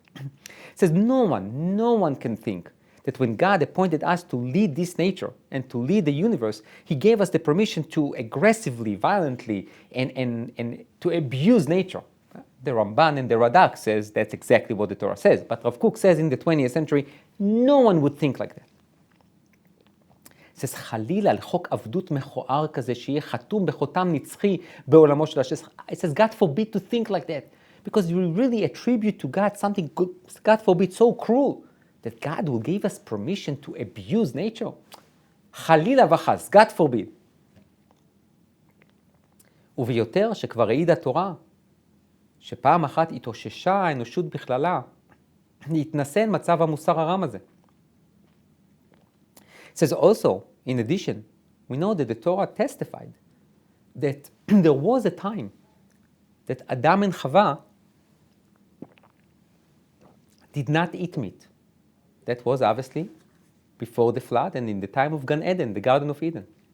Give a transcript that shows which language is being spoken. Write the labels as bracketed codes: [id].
[en] It says no one can think that when God appointed us to lead this nature and to lead the universe, He gave us the permission to aggressively, violently, and to abuse nature. The Ramban and the Radak says that's exactly what the Torah says. But Rav Kook says in the 20th century, no one would think like that. It says, [he] חלילה על חוק עבדות מכוער כזה שיהיה חתום בחותם נצחי בעולמו של השם. [en] It says, God forbid to think like that. Because you really attribute to God something good, God forbid, so cruel, that God will give us permission to abuse nature. [he] חלילה וחס, [en] God forbid. [he] וביותר שכבר העיד התורה, שפעם אחת התאוששה האנושות בכללה, להתנסה מצב המוסר הרם הזה. [en] It says also, in addition, we know that the Torah testified that there was a time that Adam and Chava did not eat meat. That was obviously before the flood and in the time of Gan Eden, the Garden of Eden.